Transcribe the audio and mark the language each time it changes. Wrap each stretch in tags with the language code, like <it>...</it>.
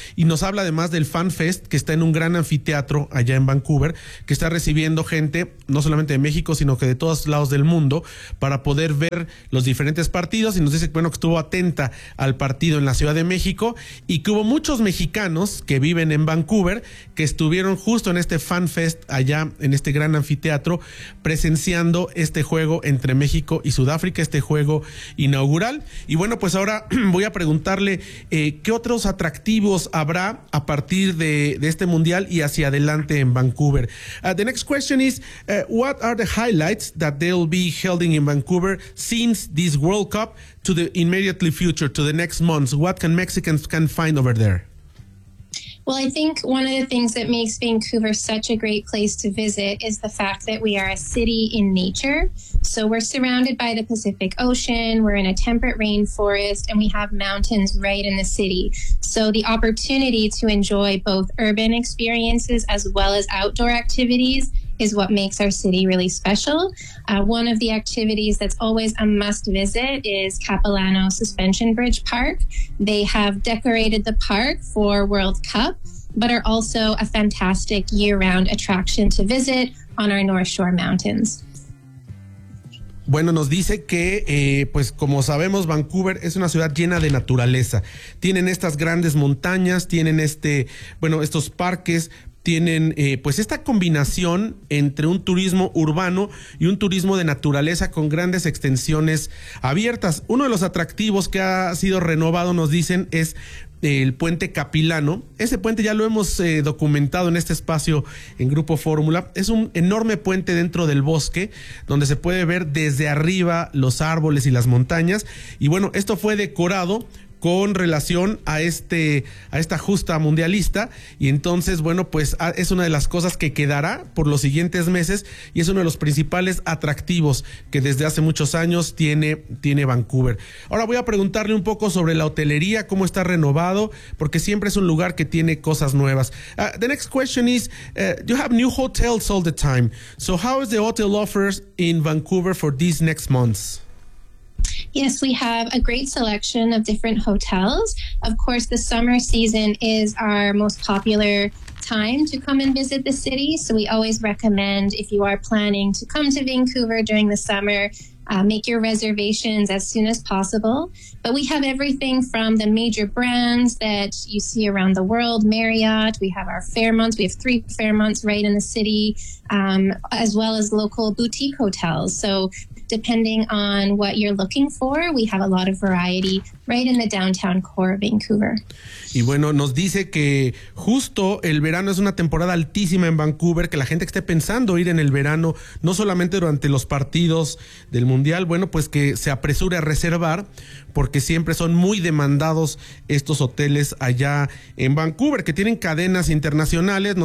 <es>Y nos habla además del Fan Fest, que está en un gran anfiteatro allá en Vancouver, que está recibiendo gente no solamente de México, sino que de todos lados del mundo, para poder ver los diferentes partidos. Y nos dice, bueno, que estuvo atenta al partido en la Ciudad de México y que hubo muchos mexicanos que viven en Vancouver que estuvieron justo en este Fan Fest allá en este gran anfiteatro presenciando este juego entre México y Sudáfrica, este juego inaugural. Y bueno, pues ahora voy a preguntarle qué otros atractivos habrá a partir de este mundial y hacia adelante en Vancouver.</es> <en>The next question is, what are the highlights that they'll be holding in Vancouver since this World Cup to the immediately future, to the next months? What can Mexicans can find over there? Well, I think one of the things that makes Vancouver such a great place to visit is the fact that we are a city in nature. So we're surrounded by the Pacific Ocean, we're in a temperate rainforest, and we have mountains right in the city. So the opportunity to enjoy both urban experiences as well as outdoor activities is what makes our city really special. One of the activities that's always a must visit is Capilano Suspension Bridge Park. They have decorated the park for World Cup, but are also a fantastic year-round attraction to visit on our North Shore Mountains.</en> <es>Bueno, nos dice que, pues como sabemos, Vancouver es una ciudad llena de naturaleza. Tienen estas grandes montañas, tienen estos parques tienen pues esta combinación entre un turismo urbano y un turismo de naturaleza con grandes extensiones abiertas. Uno de los atractivos que ha sido renovado, nos dicen, es el puente Capilano. Ese puente ya lo hemos documentado en este espacio en Grupo Fórmula. Es un enorme puente dentro del bosque donde se puede ver desde arriba los árboles y las montañas. Y bueno, esto fue decorado con relación a este, a esta justa mundialista, y entonces, bueno, pues es una de las cosas que quedará por los siguientes meses y es uno de los principales atractivos que desde hace muchos años tiene Vancouver. Ahora voy a preguntarle un poco sobre la hotelería, cómo está renovado, porque siempre es un lugar que tiene cosas nuevas.</es> <en>The next question is, you have new hotels all the time, so how is the hotel offers in Vancouver for these next months? Yes, we have a great selection of different hotels. Of course, the summer season is our most popular time to come and visit the city. So we always recommend, if you are planning to come to Vancouver during the summer, make your reservations as soon as possible. But we have everything from the major brands that you see around the world, Marriott. We have our Fairmonts. We have three Fairmonts right in the city, as well as local boutique hotels. So depending on what you're looking for, we have a lot of variety right in the downtown core of Vancouver.</en> <es>Y bueno, nos dice que justo el verano es una temporada altísima en Vancouver, que la gente que esté pensando ir en el verano, no solamente durante los partidos del Mundial, bueno, pues que se apresure a reservar, porque siempre son muy demandados estos hoteles allá en Vancouver, que tienen cadenas internacionales.</es>